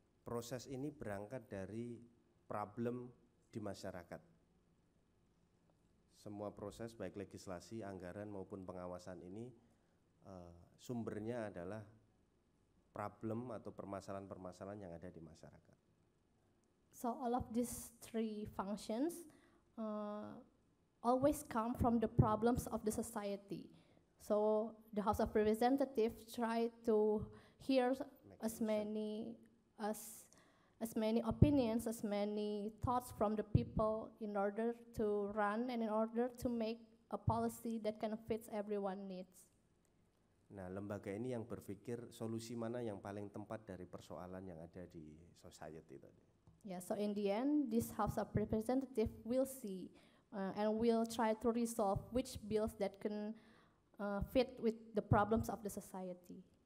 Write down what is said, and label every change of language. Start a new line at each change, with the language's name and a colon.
Indonesian: Proses ini berangkat dari problem di masyarakat. Semua proses baik legislasi, anggaran maupun pengawasan ini sumbernya adalah problem atau permasalahan-permasalahan yang ada di masyarakat.
English: So all of these three functions always come from the problems of the society. So the House of Representatives try to hear as many opinions, as many thoughts from the people in order to run and in order to make a policy that can fit everyone's needs.
Indonesian: Nah, lembaga ini yang berpikir solusi mana yang paling tepat dari persoalan yang ada di society tadi.
English: Yeah, so in the end, this House of Representatives will see and will try to resolve which bills that can fit with the problems of the society.